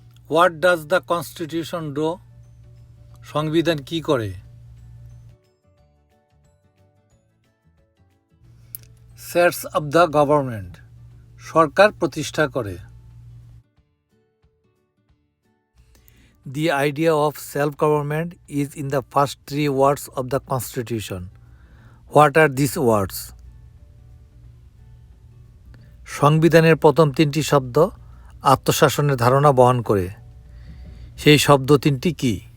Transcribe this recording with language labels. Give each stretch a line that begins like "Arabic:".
English: What does the constitution do?
Bangla: সংবিধান কি করে?
English: sets of the government
Bangla: সরকার প্রতিষ্ঠা করে।
English: The idea of self-government is in the first 3 words of the Constitution. What are these words?
Bangla: সংবিধানের প্রথম 3টি শব্দ আত্মশাসনের ধারণা বহন করে। সেই শব্দ 3টি কি?